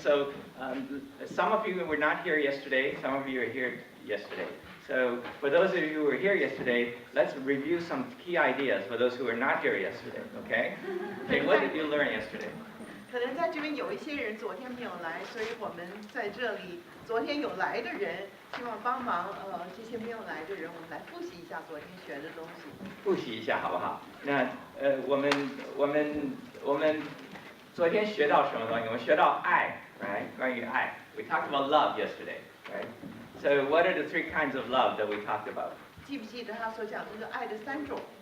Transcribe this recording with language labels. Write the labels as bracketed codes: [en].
[en] So some of you were not here yesterday. Some of you are here yesterday. So for those of you who were here yesterday, let's review some key ideas for those who were not here yesterday. Okay? Okay, what did you learn yesterday? [zh] 可能在这边有一些人昨天没有来，所以我们在这里昨天有来的人，希望帮忙这些没有来的人，我们来复习一下昨天学的东西。复习一下好不好？那我们昨天学到什么东西？我们学到爱 ，right？关于爱。 [en] We talked about love yesterday, right? So what are the 3 kinds of love that we talked about? [zh] 记不记得他所讲这个爱的3种